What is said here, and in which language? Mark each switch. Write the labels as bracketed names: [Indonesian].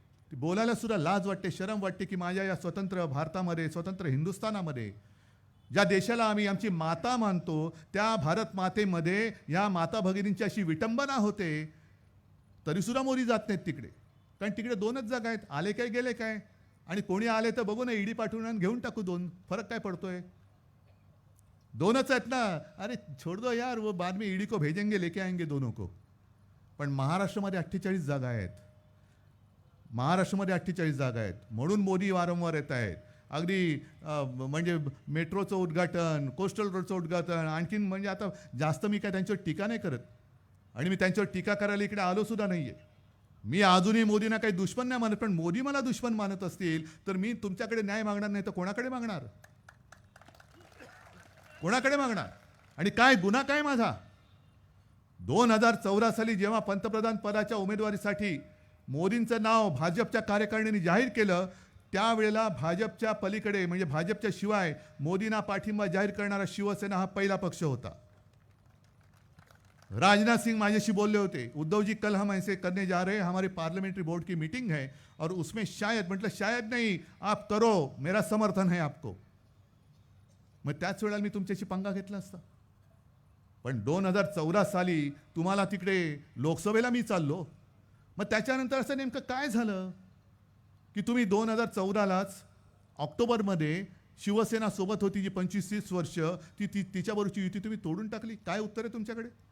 [Marathi] ती बोलायला सुद्धा लाज वाटते, शरम वाटते की माझ्या या स्वतंत्र भारतामध्ये, स्वतंत्र हिंदुस्थानामध्ये, ज्या देशाला आम्ही आमची माता मानतो, त्या भारत मातेमध्ये या माता भगिनींची अशी विटंबना होते, तरीसुद्धा मोदी जात नाहीत तिकडे. कारण तिकडे 2च जागा आहेत. आले काय गेले काय, आणि कोणी आले तर बघू ना, ईडी पाठवून आणि घेऊन टाकू 2. फरक काय पडतोय? 2च आहेत ना. [Hindi] अरे छोड़ दो यार, वो बाद में ईडी को भेजेंगे, लेके आएंगे दोनों को. [Marathi] पण महाराष्ट्रामध्ये 48 जागा आहेत. महाराष्ट्रामध्ये 48 जागा आहेत. म्हणून मोदी वारंवार येत आहेत. अगदी म्हणजे मेट्रोचं उद्घाटन, कोस्टल रोडचं उद्घाटन, आणखीन म्हणजे आता जास्त मी काय त्यांच्यावर टीका नाही करत आणि मी त्यांच्यावर टीका करायला इकडे आलो सुद्धा नाही आहे. मी अजूनही मोदींना काही दुश्मन नाही मानत, पण मोदी मला दुश्मन मानत असतील तर मी तुमच्याकडे न्याय मागणार नाही तर कोणाकडे मागणार? कोणाकडे मागणार? आणि काय गुन्हा काय माझा? 2014 साली जेव्हा पंतप्रधान पदाच्या उमेदवारीसाठी मोदींचं नाव भाजपच्या कार्यकारिणीने जाहीर केलं, त्यावेळेला भाजपच्या पलीकडे म्हणजे भाजपच्या शिवाय मोदींना पाठिंबा जाहीर करणारा शिवसेना हा पहिला पक्ष होता. [Hindi] राजनाथ सिंह [Marathi] माझ्याशी बोलले होते, [Hindi] उद्धव जी कल हम ऐसे करने जा रहे हैं, हमारे पार्लियामेंट्री बोर्ड की मीटिंग है और उसमें शायद, [Marathi] म्हटलं [Hindi] शायद नहीं, आप करो, मेरा समर्थन है आपको. [Marathi] मग त्याच वेळेला मी तुमच्याशी पंगा घेतला असता. पण 2014 साली तुम्हाला तिकडे लोकसभेला मी चाललो. मग त्याच्यानंतर असं नेमकं काय झालं की तुम्ही 2014लाच ऑक्टोबरमध्ये शिवसेना सोबत होती जी 25-30 वर्ष, तिच्याबरोबरची युती तुम्ही तोडून टाकली. काय उत्तर आहे तुमच्याकडे?